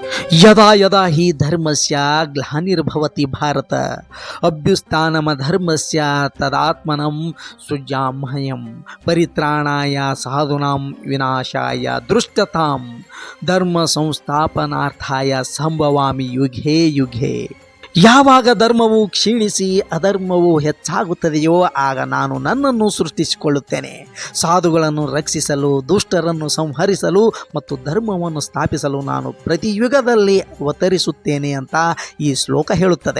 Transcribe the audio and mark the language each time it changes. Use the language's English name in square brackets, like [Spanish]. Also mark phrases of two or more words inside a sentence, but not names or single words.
[Sanskrit] ಯದಾ ಯದಾ ಹಿ ಧರ್ಮಸ್ಯ ಗ್ಲಾನಿರ್ಭವತಿ ಭಾರತ ಅಭ್ಯುತ್ಥಾನಮಧರ್ಮಸ್ಯ ತದಾತ್ಮನಂ ಸೃಜಾಮ್ಯಹಂ ಪರಿತ್ರಾಣಾಯ ಸಾಧೂನಾಂ ವಿನಾಶಾಯ ದುಷ್ಟತಾಂ ಧರ್ಮ ಸಂಸ್ಥಾಪನಾರ್ಥಾಯ ಸಂಭವಾಮಿ ಯುಗೇ ಯುಗೇ. [Kannada] ಯಾವಾಗ ಧರ್ಮವು ಕ್ಷೀಣಿಸಿ ಅಧರ್ಮವು ಹೆಚ್ಚಾಗುತ್ತದೆಯೋ ಆಗ ನಾನು ನನ್ನನ್ನು ಸೃಷ್ಟಿಸಿಕೊಳ್ಳುತ್ತೇನೆ. ಸಾಧುಗಳನ್ನು ರಕ್ಷಿಸಲು, ದುಷ್ಟರನ್ನು ಸಂಹರಿಸಲು ಮತ್ತು ಧರ್ಮವನ್ನು ಸ್ಥಾಪಿಸಲು ನಾನು ಪ್ರತಿ ಯುಗದಲ್ಲಿ ಅವತರಿಸುತ್ತೇನೆ ಅಂತ ಈ ಶ್ಲೋಕ ಹೇಳುತ್ತದೆ.